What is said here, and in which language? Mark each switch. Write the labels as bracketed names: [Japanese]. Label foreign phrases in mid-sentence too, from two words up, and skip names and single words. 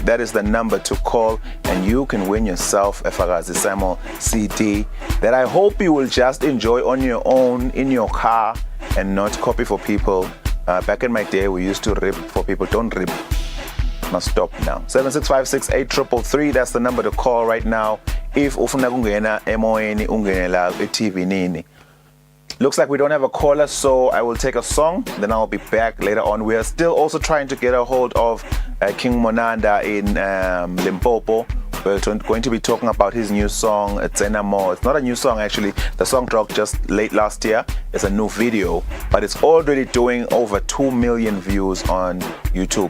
[English] That is the number to call, and you can win yourself a Fagasi Samuel CD that I hope you will just enjoy on your own in your car and not copy for people. Back in my day, we used to rip for people. Don't rip. Must stop now. 76568333. That's the number to call right now. [Swati] If ufuna kungena emoyeni ungene la eTV nini. [English] Looks like we don't have a caller, so I will take a song, then I'll be back later on. We are still also trying to get a hold of King Monanda in Limpopo. We're going to be talking about his new song, Tsena Mo. It's not a new song, actually. The song dropped just late last year. It's a new video, but it's already doing over 2 million views on YouTube.